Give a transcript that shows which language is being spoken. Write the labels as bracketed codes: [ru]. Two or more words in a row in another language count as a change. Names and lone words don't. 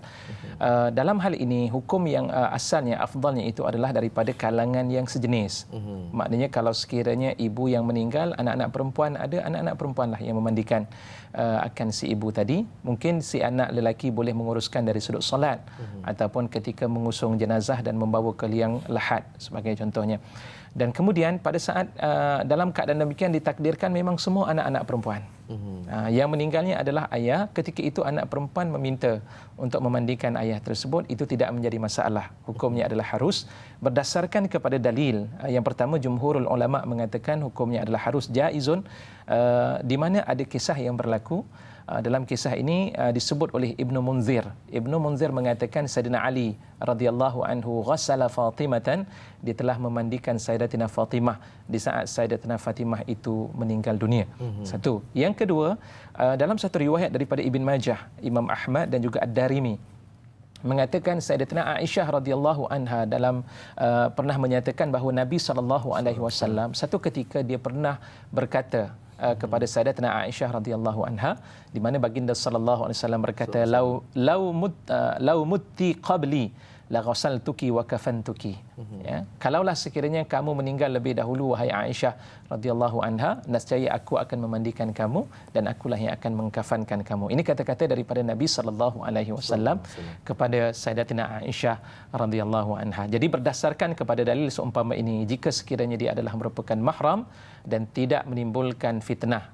[ms] Dalam hal ini, hukum yang asalnya, afdalnya itu adalah daripada kalangan yang sejenis. Maknanya kalau sekiranya ibu yang meninggal, anak-anak perempuan ada, anak-anak perempuanlah yang memandikan akan si ibu tadi. Mungkin si anak lelaki boleh menguruskan dari sudut solat ataupun ketika mengusung jenazah dan membawa ke liang lahat sebagai contohnya. Dan kemudian pada saat dalam keadaan demikian ditakdirkan memang semua anak-anak perempuan. Yang meninggalnya adalah ayah, ketika itu anak perempuan meminta untuk memandikan ayah tersebut, itu tidak menjadi masalah. Hukumnya adalah harus berdasarkan kepada dalil. Yang pertama, [ar] جمهور العلماء [ms] mengatakan hukumnya adalah harus jaizun, di mana ada kisah yang berlaku. Dalam kisah ini disebut oleh Ibnu Munzir. Ibnu Munzir mengatakan Sayyidina Ali [ar] رضي الله عنه غسل فاطمة, [ms] dia telah memandikan Sayyidatina Fatimah di saat Sayyidatina Fatimah itu meninggal dunia. Satu. Yang kedua, dalam satu riwayat daripada Ibn Majah, Imam Ahmad dan juga Ad-Darimi mengatakan Sayyidatina Aisyah [ar] رضي الله عنها [ms] dalam pernah menyatakan bahawa Nabi SAW satu ketika dia pernah berkata kepada Sayyidatina Aisyah radhiyallahu anha, di mana baginda [ar] صلى الله عليه وسلم [ms] berkata, [ar] لو مت قبلي لغسلتك وكفنتك. [ms] Ya, kalaulah sekiranya kamu meninggal lebih dahulu wahai Aisyah [ar] رضي الله عنها, [ms] nescaya aku akan memandikan kamu dan akulah yang akan mengkafankan kamu. Ini kata-kata daripada Nabi [ar] صلى الله عليه وسلم [ms] kepada Sayyidatina Aisyah [ar] رضي الله عنها. [ms] Jadi berdasarkan kepada dalil seumpama ini, jika sekiranya dia adalah merupakan mahram dan tidak menimbulkan fitnah.